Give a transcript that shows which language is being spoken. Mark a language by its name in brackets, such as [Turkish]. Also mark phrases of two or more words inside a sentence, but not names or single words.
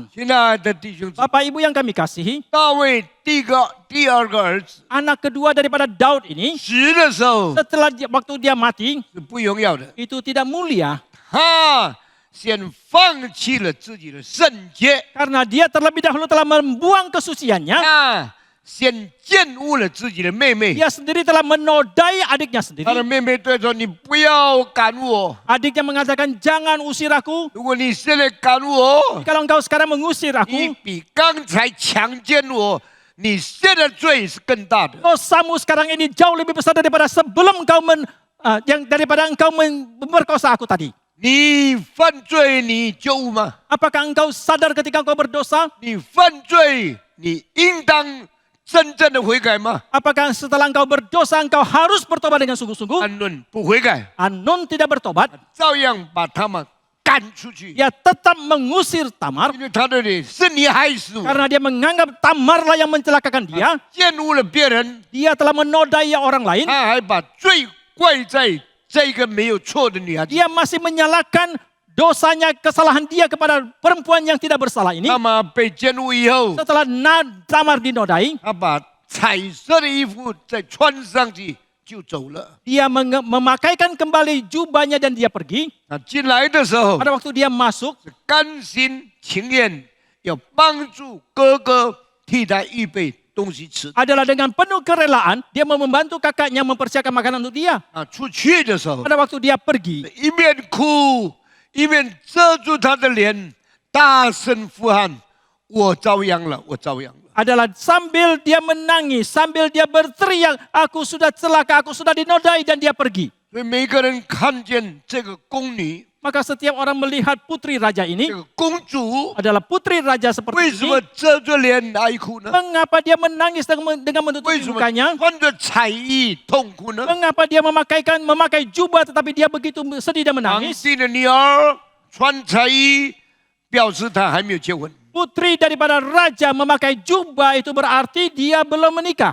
[Chinese] 亲爱的弟兄姊妹， [Indonesian] Bapak Ibu yang kami kasihi, [Chinese] 大卫第二个儿子 [Indonesian] anak kedua daripada Daud ini, [Chinese] 死的时候 [Indonesian] setelah waktu dia mati, [Chinese] 是不荣耀的， [Indonesian] itu tidak mulia. [Chinese] 他先放弃了自己的圣洁， [Indonesian] Karena dia terlebih dahulu telah membuang kesuciannya. [Chinese] 他先玷污了自己的妹妹。 [Indonesian] Dia sendiri telah menodai adiknya [Chinese] 他的 [Indonesian] sendiri. [Chinese] 妹妹对他说：“你不要赶我， [Indonesian] Adiknya mengatakan, jangan usir aku. [Chinese] 如果你现在赶我， [Indonesian] Kalau engkau sekarang mengusir [Chinese] 你 [Indonesian] aku, [Chinese] 比刚才强奸我，你现在罪是更大的。 [Indonesian] dosamu sekarang ini jauh lebih besar daripada sebelum daripada engkau memperkosa aku tadi. [Chinese] 你犯罪，你觉悟吗？ [Indonesian] Apakah engkau sadar ketika engkau berdosa? [Chinese] 你犯罪，你应当真正的悔改吗？ [Indonesian] Apakah setelah engkau berdosa engkau harus bertobat dengan sungguh-sungguh? [Chinese] 安论不悔改， [Indonesian] Anon tidak bertobat, [Chinese] 照样把他们赶出去， [Indonesian] dia tetap mengusir Tamar [Chinese] 因为他的脸是你害死我， [Indonesian] karena dia menganggap Tamarlah yang mencelakakan dia. [Chinese] 玷污了别人， [Indonesian] Dia telah menodai orang lain. [Chinese] 他还把罪怪在这个没有错的女孩子。 [Indonesian] Dia masih menyalahkan dosanya, kesalahan dia kepada perempuan yang tidak bersalah ini. [Chinese] 那么被奸污以后， [Indonesian] Setelah Tamar dinodai, [Chinese] 他把彩色的衣服再穿上去就走了。 [Indonesian] dia memakaikan kembali jubahnya dan dia pergi. [Chinese] 那进来的时候 [Indonesian] Pada waktu dia masuk, [Chinese] 是甘心情愿要帮助哥哥替他预备东西吃。 [Indonesian] adalah dengan penuh kerelaan, dia mau membantu kakaknya mempersiapkan makanan untuk dia. [Chinese] 啊，出去的时候 [Indonesian] Pada waktu dia pergi, [Chinese] 一面哭一面遮住他的脸，大声呼喊：“我遭殃了，我遭殃了。” [Indonesian] adalah sambil dia menangis, sambil dia berteriak, aku sudah celaka, aku sudah dinodai, dan dia pergi. [Chinese] 所以每个人看见这个宫女， [Indonesian] Maka setiap orang melihat putri raja [Chinese] 这 [Indonesian] ini [Chinese] 个公主， [Indonesian] adalah putri raja [Chinese] 为 [Indonesian] seperti [Chinese] 什么 [Indonesian] ini. [Chinese] 遮着脸哀哭呢？ [Indonesian] Mengapa dia menangis dengan menutupi [Chinese] 为什么 [Indonesian] mukanya? [Chinese] 穿着彩衣痛哭呢？ [Indonesian] Mengapa dia memakai jubah tetapi dia begitu sedih dan [Chinese] 皇 [Indonesian] menangis? [Chinese] 帝的女儿穿彩衣，表示她还没有结婚。 [Indonesian] Putri daripada raja memakai jubah itu berarti dia belum menikah.